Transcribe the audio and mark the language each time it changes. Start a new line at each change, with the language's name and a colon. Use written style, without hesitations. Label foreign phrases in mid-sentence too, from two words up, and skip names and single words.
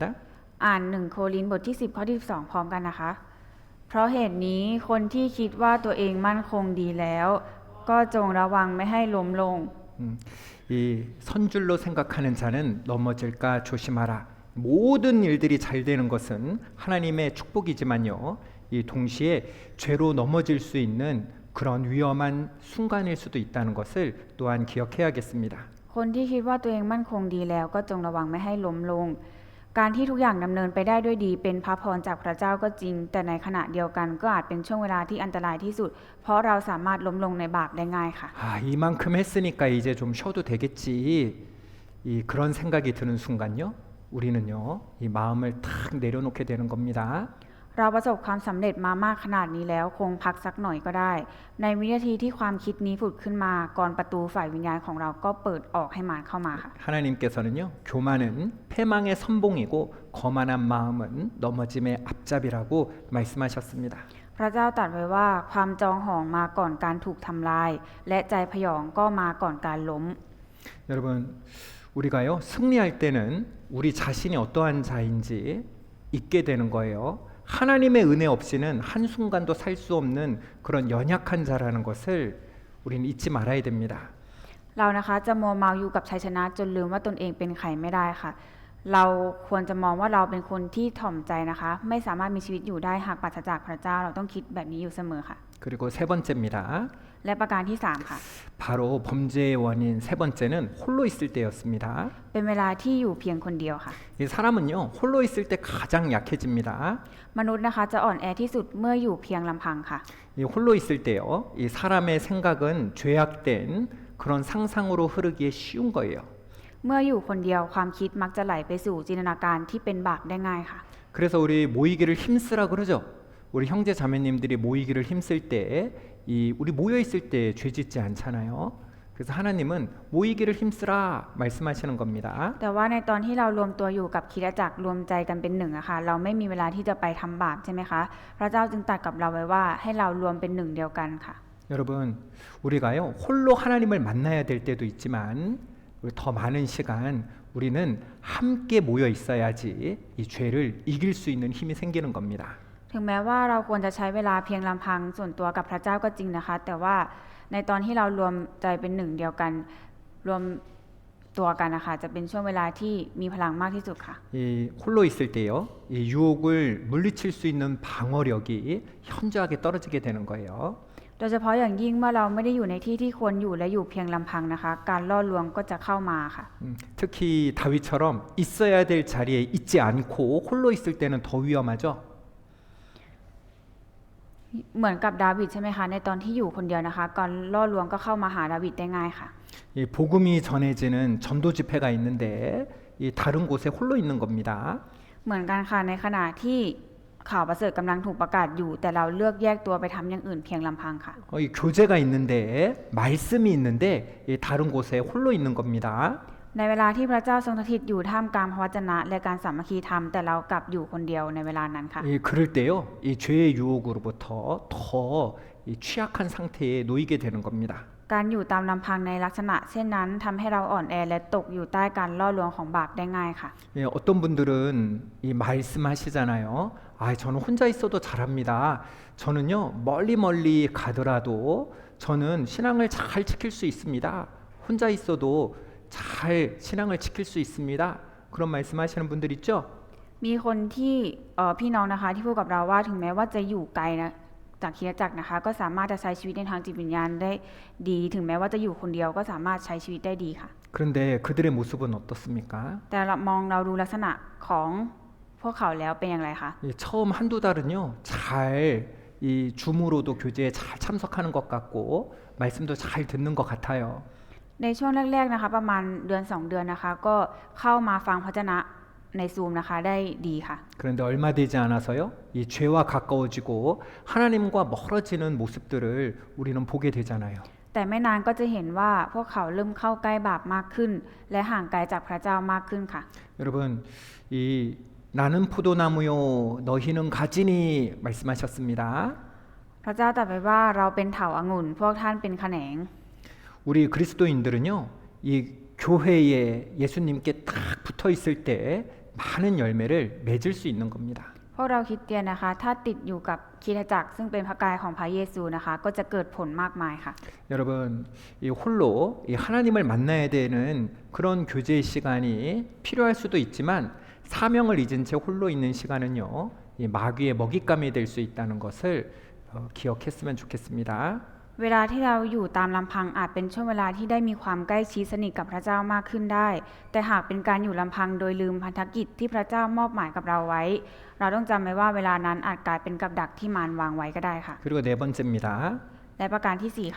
Thai: อ่าน1โครินธ์บทที่10ข้อที่12พร้อมกันนะคะ เพราะเหตุนี้คนที่คิดว่าตัวเองมั่นคงดีแล้ว ก็จงระวังไม่ให้ล้มลง
Korean: 이 선줄로 생각하는 자는 넘어질까 조심하라. 모든 일들이 잘 되는 것은 하나님의 축복이지만요. 이 동시에 죄로 넘어질 수 있는 그런 위험한 순간일 수도 있다는 것을 또한 기억해야겠습니다.
Thai: คนที่คิดว่าตัวเองมั่นคงดีแล้วก็จงระวังไม่ให้ล้มลง การที่ทุกอย่างดำเนินไปได้ด้วยดีเป็นพระพรจากพระเจ้าก็จริง แต่ในขณะเดียวกันก็อาจเป็นช่วงเวลาที่อันตรายที่สุด เพราะเราสามารถล้มลงในบาปได้ง่ายค่ะ
Korean: 이만큼 했으니까 이제 좀 쉬어도 되겠지. 이 그런 생각이 드는 순간요. 우리는요. 이 마음을 탁 내려놓게 되는 겁니다.
Thai: เราประสบความสำเร็จมามากขนาดนี้แล้วคงพักสักหน่อยก็ได้ ในวินาทีที่ความคิดนี้ผุดขึ้นมาก่อนประตูฝ่ายวิญญาณของเราก็เปิดออกให้มารเข้ามาค่ะ
Korean: 하나님께서는요. 교만은 패망의 선봉이고 거만한 마음은 넘어짐의 앞잡이라고 말씀하셨습니다.
Thai: พระเจ้าตรัสไว้ว่าความจองหองมาก่อนการถูกทำลาย และใจพยองก็มาก่อนการล้ม
Korean: 여러분 우리가요. 승리할 때는 우리 자신이 어떠한 자인지 잊게 되는 거예요. 하나님의 은혜 없이는 한순간도 살 수 없는 그런 연약한 자라는 것을 우리는 잊지 말아야 됩니다.
Thai: เรานะคะจะมัวเมาอยู่กับชัยชนะจนลืมว่าตนเองเป็นใครไม่ได้ค่ะ เราควรจะมองว่าเราเป็นคนที่ถ่อมใจนะคะ ไม่สามารถมีชีวิตอยู่ได้หากปราศจากพระเจ้าเราต้องคิดแบบนี้อยู่เสมอค่ะ
Korean: 그리고 세 번째입니다.
Thai: และประการที่สามค่ะ
Korean: 바로 범죄의 원인 세 번째는 홀로 있을 때였습니다.
Thai: เป็นเวลาที่อยู่เพียงคนเดียวค่ะ
Korean: 이 사람은요 홀로 있을 때 가장 약해집니다.
Thai: มนุษย์นะคะจะอ่อนแอที่สุดเมื่ออยู่เพียงลำพังค่ะ
Korean: 이 홀로 있을 때요 이 사람의 생각은 죄악된 그런 상상으로 흐르기에 쉬운 거예요.
Thai: เมื่ออยู่คนเดียวความคิดมักจะไหลไปสู่จินตนาการที่เป็นบาปได้ง่ายค่ะ
Korean: 그래서 우리 모이기를 힘쓰라 그러죠. 우리 형제 자매님들이 모이기를 힘쓸 때 우리 모여 있을 때 죄짓지 않잖아요. 그래서 하나님은 모이기를 힘쓰라 말씀하시는 겁니다.
Thai: แต่ว่าในตอนที่เรารวมตัวอยู่กับคริสตจักรรวมใจกันเป็นหนึ่งอะค่ะเราไม่มีเวลาที่จะไปทำบาปใช่ไหมคะพระเจ้าจึงตรัสกับเราไว้ว่าให้เรารวมเป็นหนึ่งเดียวกันค่ะ
Korean: 여러분 우리가요 홀로 하나님을 만나야 될 때도 있지만 더 많은 시간 우리는 함께 모여 있어야지 이 죄를 이길 수 있는 힘이 생기는 겁니다.
Thai: ถึงแม้ว่าเราควรจะใช้เวลาเพียงลำพังส่วนตัวกับพระเจ้าก็จริงนะคะ แต่ว่าในตอนที่เรารวมใจเป็นหนึ่งเดียวกันรวมตัวกันนะคะจะเป็นช่วงเวลาที่มีพลังมากที่สุดค่ะ
Korean: 이 홀로 있을 때요 이 유혹을 물리칠 수 있는 방어력이 현저하게 떨어지게 되는 거예요.
Thai: โดยเฉพาะอย่างยิ่งเมื่อเราไม่ได้อยู่ในที่ที่ควรอยู่และอยู่เพียงลำพังนะคะการล่อลวงก็จะเข้ามาค่ะ
Korean: 특히 다윗처럼 있어야 될 자리에 있지 않고 홀로 있을 때는 더 위험하죠.
Thai: เหมือนกับดาวิดใช่ไหมคะในตอนที่อยู่คนเดียวนะคะการล่อลวงก็เข้ามาหาดาวิดได้ง่ายค่ะ
Korean: 이 복음이 전해지는 전도 집회가 있는데 이 다른 곳에 홀로 있는 겁니다.
Thai: เหมือนกันค่ะในขณะที่ข่าวประเสริฐกำลังถูกประกาศอยู่แต่เราเลือกแยกตัวไปทำอย่างอื่นเพียงลำพังค่ะ
Korean: 이 교제가 있는데 말씀이 있는데 이 다른 곳에 홀로 있는 겁니다.
Thai: ในเวลาที่พระเจ้าทรงสถิตอยู่ท่ามกลางพระวจนะและการสามัคคีธรรมแต่เรากลับอยู่คนเดียวในเวลานั้นค่ะ
Korean: 그럴 때요 이 죄의 유혹으로부터 더 이 취약한 상태에 놓이게 되는 겁니다.
Thai: การอยู่ตามลำพังในลักษณะเช่นนั้นทำให้เราอ่อนแอและตกอยู่ใต้การล่อลวงของบาปได้ง่ายค่ะ
Korean: 어떤 분들은 이 말씀하시잖아요. 아, 저는 혼자 있어도 잘합니다. 저는요 멀리 가더라도 저는 신앙을 잘 지킬 수 있습니다. 혼자 있어도 잘 신앙을 지킬 수 있습니다. 그런 말씀하시는 분들 있죠?
Thai: มีคนที่พี่น้องนะคะที่พูดกับเราว่าถึงแม้ว่าจะอยู่ไกลนะจากคริสตจักรนะคะก็สามารถจะใช้ชีวิตในทางจิตวิญญาณได้ดีถึงแม้ว่าจะอยู่คนเดียวก็สามารถใช้ชีวิตได้ดีค่ะ
Korean: 그런데 그들의 모습은 어떻습니까?
Thai: แต่เราดูลักษณะของพวกเขาแล้วเป็นอย่างไรคะ
Korean: 처음 한두 달은요 잘 이 줌으로도 교제에 잘 참석하는 것 같고 말씀도 잘 듣는 것 같아요.
Thai: ในช่วงแรกๆนะคะประมาณเดือน2 เดือนนะคะก็เข้ามาฟังพระวจนะในซูมนะคะได้ดีค่ะ
Korean: 그런데 얼마 되지 않아서요 이 죄와 가까워지고 하나님과 멀어지는 모습들을 우리는 보게 되잖아요.
Thai: แต่ไม่นานก็จะเห็นว่าพวกเขาเริ่มเข้าใกล้บาปมากขึ้นและห่างไกลจากพระเจ้ามากขึ้นค่ะ
Korean: 여러분 이 나는 포도나무요 너희는 가지니 말씀하셨습니다.
Thai: พระเจ้าตรัสไว้ว่าเราเป็นเถาองุ่นพวกท่านเป็นแขนง
Korean: 우리 그리스도인들은요 이 교회에 예수님께 딱 붙어 있을 때 많은 열매를 맺을 수 있는 겁니다.
Thai: พวกเราคริสเตียนนะคะถ้าติดอยู่กับคริสตจักรซึ่งเป็นพระกายของพระเยซูนะคะก็จะเกิดผลมากมายค่ะ
Korean: 여러분 이 홀로 이 하나님을 만나야 되는 그런 교제의 시간이 필요할 수도 있지만 사명을 잊은 채 홀로 있는 시간은요 이 마귀의 먹잇감이 될 수 있다는 것을 기억했으면 좋겠습니다.
Thai: เวลาที่เราอยู่ตามลำพังอาจเป็นช่วงเวลาที่ได้มีความใกล้ชิดสนิทกับพระเจ้ามากขึ้นได้ แต่หากเป็นการอยู่ลำพังโดยลืมพันธกิจที่พระเจ้ามอบหมายกับเราไว้ เราต้องจำไว้ว่าเวลานั้นอาจกลายเป็นกับดักที่มารวางไว้ก็ได้ค่ะ
Korean: 그리고 네 번째입니다.
Thai: และประการที่4ค่ะ